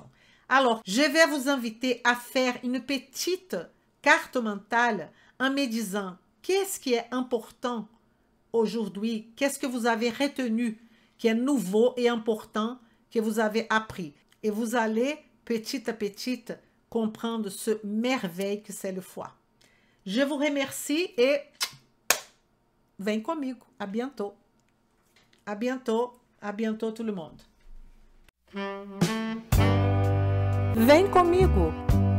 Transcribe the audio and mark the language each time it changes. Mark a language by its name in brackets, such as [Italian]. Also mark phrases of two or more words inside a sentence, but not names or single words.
[French] Alors, je vais vous inviter à faire une petite carte mentale en me disant qu'est-ce qui est important aujourd'hui, qu'est-ce que vous avez retenu qui est nouveau et important que vous avez appris. Et vous allez petit à petit comprendre ce merveille que c'est le foie. Je vous remercie et [Portuguese] vem comigo. [French] À bientôt. À bientôt. À bientôt tout le monde. [Portuguese] Vem comigo!